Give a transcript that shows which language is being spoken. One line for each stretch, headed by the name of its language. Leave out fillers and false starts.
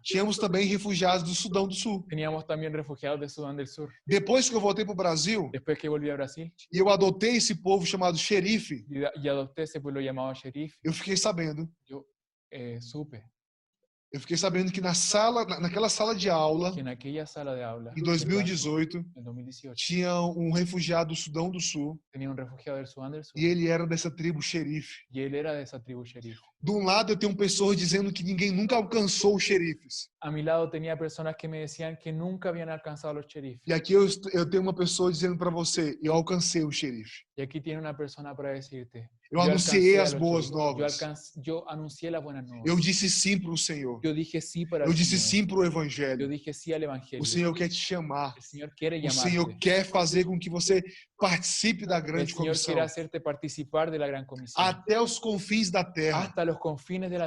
Portuguese: Tínhamos também refugiados do Sudão do Sul.
Spanish: Teníamos también refugiados de Sudán del Sur.
Portuguese: Depois que eu voltei para o Brasil,
Spanish: Después que volví a Brasil
Portuguese: e eu adotei esse povo chamado Xerife,
Spanish: y adopté ese pueblo llamado Sheriff,
Portuguese: eu fiquei sabendo.
Spanish: yo supe
Portuguese: Eu fiquei sabendo que naquela sala de aula,
Spanish: que en aquella sala de aula,
Portuguese: em 2018,
Spanish: en 2018,
Portuguese: tinha um refugiado do Sudão do Sul
Spanish: tenía un refugiado del Sudán del Sur
Portuguese: e ele era dessa tribo Xerife.
Spanish: y él era de esa tribu Sheriff.
Portuguese: De um lado, eu tenho pessoas dizendo que ninguém nunca alcançou os xerifes.
Spanish: A mi lado tenía personas que me decían que nunca habían alcanzado los sheriff.
Portuguese: E aqui eu tenho uma pessoa dizendo para você: eu alcancei o xerife.
Spanish: Y aquí tiene una persona para decirte,
Portuguese: Eu anunciei
Spanish: alcancé a
Portuguese: as
Spanish: los
Portuguese: boas
Spanish: sheriff.
Portuguese: novas.
Spanish: Yo anuncié las buenas nuevas.
Portuguese: Eu disse sim para o Senhor.
Spanish: Yo dije sí para
Portuguese: Eu
Spanish: el
Portuguese: disse
Spanish: Señor.
Portuguese: sim para o
Spanish: Yo
Portuguese: Evangelho.
Spanish: dije sí al evangelio.
Portuguese: O Senhor quer te chamar.
Spanish: El Señor quiere
Portuguese: O
Spanish: llamarte.
Portuguese: Senhor quer fazer com que você participe da
Spanish: El
Portuguese: grande
Spanish: Señor
Portuguese: comissão.
Spanish: quiere hacerte participar de la gran comisión.
Portuguese: Até os confins da terra.
Spanish: Hasta los confines de la